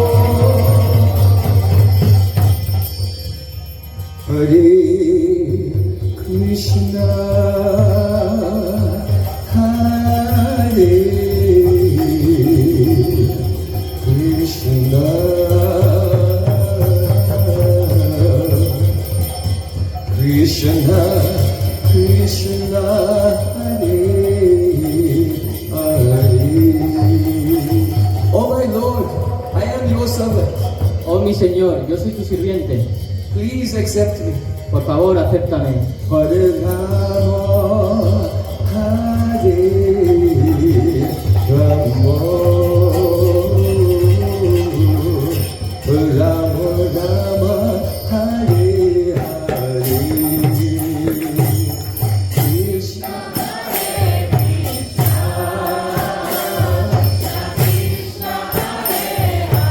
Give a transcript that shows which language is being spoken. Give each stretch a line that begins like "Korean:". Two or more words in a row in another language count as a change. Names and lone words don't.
Sanskrit: Hare Krishna Hare Krishna Krishna Krishna
Spanish: Oh mi Señor, yo soy tu sirviente.
English: Please accept me.
Spanish: Por favor, acéptame.
Sanskrit: Hare Rama, Hare Rama, Rama Rama, Hare Hare, Krishna Hare Krishna, Krishna Hare